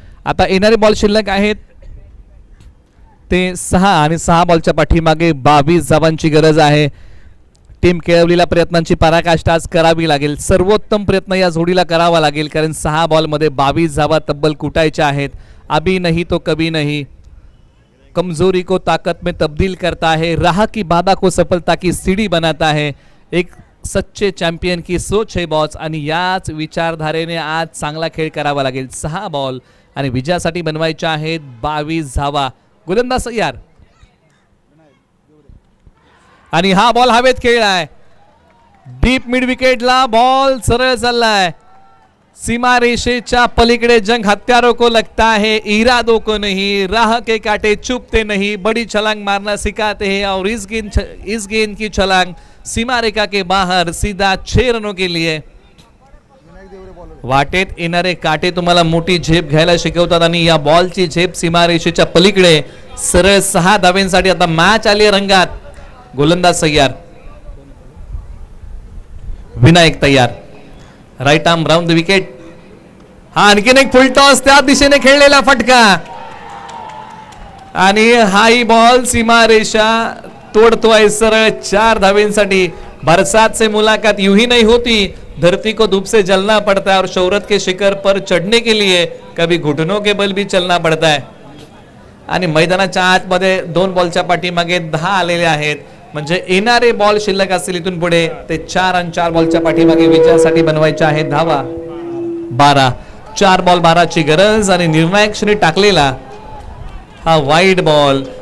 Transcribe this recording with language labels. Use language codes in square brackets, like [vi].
[mr] आता येणारे बॉल शिल्लक आहेत ते 6 आणि 6 बॉलच्या पाठीमागे 22 धावांची गरज आहे. टीम केळवलीला प्रयत्नांची पराकाष्ठा आज करावी लागेल. सर्वोत्तम प्रयत्न या जोडीला करावा लागेल, कारण 6 बॉलमध्ये 22 धावा तब्बल कुटायच्या आहेत. [hi] अभी नहीं तो कभी नहीं, कमजोरी को ताकत में तब्दील करता है, राह की बाधा को सफलता की सीढ़ी बनाता है. एक सच्चे चॅम्पियन की सोच है बॉस. [mr] आणि याच विचारधारेने आज चांगला खेळ करावा लागेल. 6 बॉल आणि विजयासाठी बनवायच्या आहेत 22 धावा. गोलंदाज तयार आणि हा बॉल हवेत खेळलाय. डीप मिड विकेटला बॉल सरळ चाललाय. सीमा रेषेच्या पलीकडे [hi] जंग हत्यारों को लगता है, इरादों को नहीं, राह के कांटे चुभते नहीं, बड़ी छलांग मारना सिखाते हैं और इस गेंद की छलांग सीमा रेखा के बाहर सीधा 6 रनों के लिए. [mr] वाटेत येणारे काटे तुम्हाला मोठी झेप घ्यायला शिकवतात आणि या बॉलची झेप सीमारेषेच्या पलीकडे सरळ 6 धावांसाठी आता मॅच आली रंगात. गोलंदाज तयार, विनायक तयार, right arm round the wicket. हा आणखीन एक फुल टॉस त्या दिशेने खेळलेला फटका आणि हाई बॉल सीमारेषा तोडतोय सरळ 4 धावांसाठी. [hi] बरसात से मुलाकात यूं ही नहीं होती, धरती को धूप से जलना पड़ता है और शोहरत के शिखर पर चढ़ने के लिए कभी घुटनों के बल भी चलना पड़ता है. [mr] आणि मैदानाच्या आतमध्ये 2 बॉलच्या पाठीमागे 10 आलेले आहेत. म्हणजे येणारे बॉल शिल्लक असतील इथून पुढे ते 4 आणि 4 बॉलच्या पाठीमागे विजयासाठी बनवायच्या आहेत धावा. 12 4 बॉल 12 ची गरज आणि निर्णायक क्षणी टाकलेला हा वाईड बॉल.